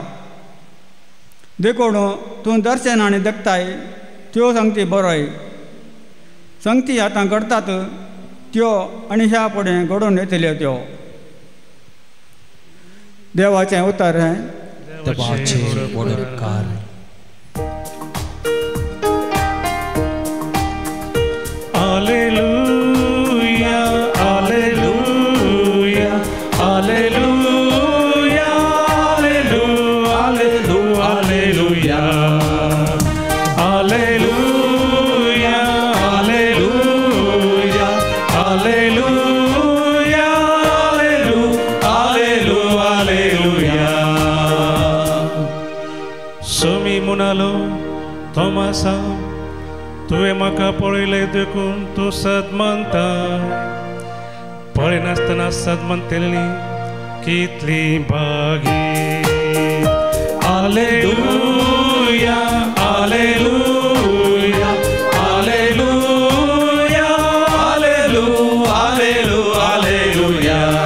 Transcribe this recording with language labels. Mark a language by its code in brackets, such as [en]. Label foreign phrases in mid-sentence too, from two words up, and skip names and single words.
[kok] देखून तूं दर्शन आनी देखताय त्यो संगती बरोय. संगती आतां घडटात त्यो आनी ह्या फुडें घडोवन येतल्यो त्यो. देवाचें उतर हें. देवाचेर वडकार. Alleluia, alleluia, alleluia, alleluia, alleluia, alleluia, alleluia, alleluia, alleluia, alleluia. Sumi munalo, Tomasa. तुवें म्हाका पळयलें देखून तूं सद म्हणटा. पळयनासतना सद म्हणटली कितली बागी. Alleluia, alleluia, alleluia, alleluia, alleluia.